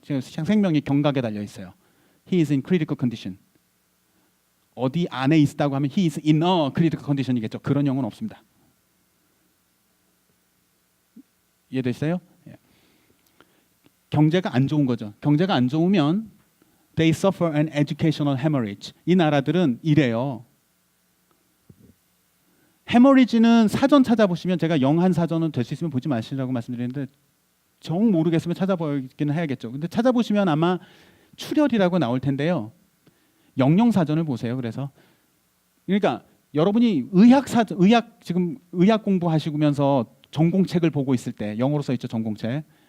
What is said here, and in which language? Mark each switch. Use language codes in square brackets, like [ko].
[ko] 지금 생명이 경각에 달려 있어요. [en] He is in critical condition. [ko] 어디 안에 있다고 하면 [en] he is in a critical condition이겠죠. [ko] 그런 영어는 없습니다. 이해되시어요? 경제가 안 좋은 거죠. 경제가 안 좋으면 [en] they suffer an educational hemorrhage. [ko] 이 나라들은 이래요. hemorrhage는 사전 찾아보시면 제가 영한 사전은 될 수 있으면 보지 마시라고 말씀드리는데 정 모르겠으면 찾아보기는 해야겠죠. 근데 찾아보시면 아마 출혈이라고 나올 텐데요. 영영사전을 보세요. 그러니까 여러분이 지금 의학 공부하시면서 전공책을 보고 있을 때 영어로 써 있죠. 전공책.